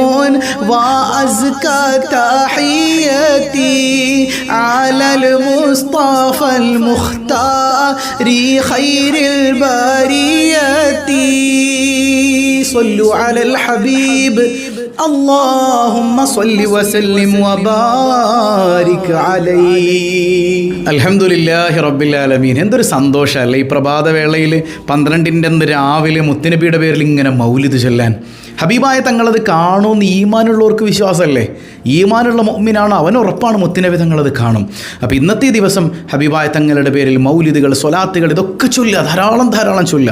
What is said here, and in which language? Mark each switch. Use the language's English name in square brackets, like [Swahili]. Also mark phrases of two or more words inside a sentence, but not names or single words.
[Arabic] وأزكى تحياتي على المصطفى المختار خير البرية صلوا على الحبيب اللهم صل وسلم وبارك عليه الحمد لله رب العالمين. [Malayalam] എന്തൊരു സന്തോഷമല്ലേ ഈ പ്രഭാതവേളയിൽ 12-ന്റെ അന്ന് രാവിലെ മുത്തുനബിയുടെ പേരിൽ ഇങ്ങനെ മൗലിദ് ചൊല്ലാൻ. ഹബീബായ തങ്ങളത് കാണുമെന്ന് ഈമാനുള്ളവർക്ക് വിശ്വാസമല്ലേ? ഈമാനുള്ള മുഅ്മിനാണ്, അവൻ ഉറപ്പാണ് മുത്തുനബി തങ്ങളത് കാണും. അപ്പോൾ ഇന്നത്തെ ദിവസം ഹബീബായ തങ്ങളുടെ പേരിൽ മൗലിദുകൾ, സ്വലാത്തുകൾ ഇതൊക്കെ ചൊല്ലുക, ധാരാളം ചൊല്ലുക.